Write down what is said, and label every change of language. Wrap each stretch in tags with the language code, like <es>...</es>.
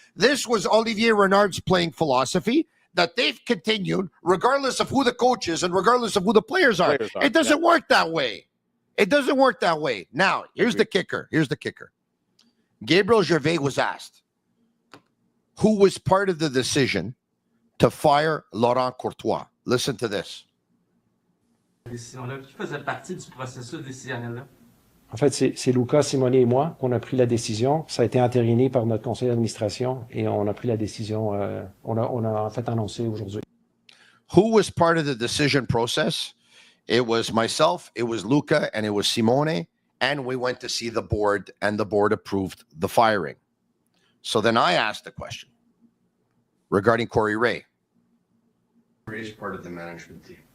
<en>This was Olivier Renard's playing philosophy that they've continued regardless of who the coach is and regardless of who the players are. It doesn't work that way. It doesn't work that way. Now, here's the kicker. Gabriel Gervais was asked who was part of the decision to fire Laurent Courtois. Listen to this.</en> <fr>Décision-là, qui faisait partie du processus décisionnel-là? En fait, c'est Luca, Simone et moi qu'on a pris la décision. Ça a été entériné par notre conseil d'administration et on a pris la décision, on a en fait annoncé aujourd'hui.</fr> <en>Who was part of the decision process? It was myself, it was Luca, and it was Simone, and we went to see the board, and the board approved the firing. So then I asked the question regarding Corey Ray. Ray is part of the management team.</en>